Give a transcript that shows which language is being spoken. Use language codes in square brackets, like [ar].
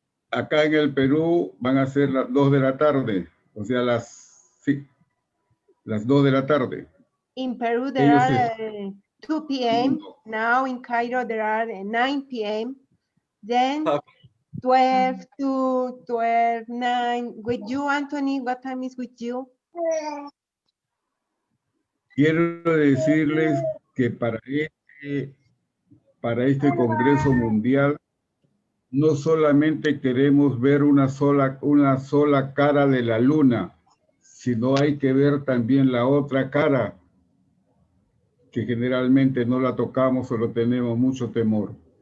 [es] Acá en el Perú van a ser las 2 de la tarde, o sea, las 2 de la tarde. [en] In Peru, there are 2 p.m. Now in Cairo, there are 9 p.m. Then 12 to 12, 9. With you, Anthony, what time is with you? [es] Quiero decirles que para este Congreso Mundial no solamente queremos ver una sola cara de la luna, sino hay que ver también la otra cara, que generalmente no la tocamos o lo tenemos mucho temor.